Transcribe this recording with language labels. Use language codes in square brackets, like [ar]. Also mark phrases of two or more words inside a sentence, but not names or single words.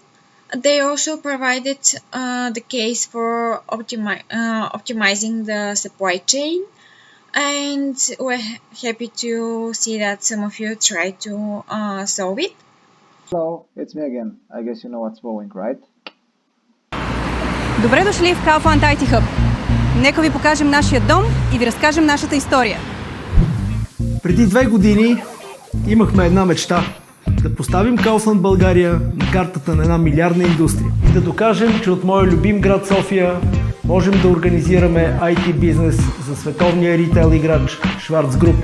[en] They also provided the case for optimizing the supply chain, and we're happy to see that some of you try to solve it. Hello, it's me again. I guess you know what's going, right? [bg] Добре дошли в Kaufland IT Hub. Нека ви покажем нашия дом и ви разкажем нашата история. Преди 2 години имахме една мечта – да поставим Kaufland България на картата на една милиардна индустрия и да докажем, че от моя любим град София можем да организираме IT бизнес за световния ритейл играч Schwarz Group.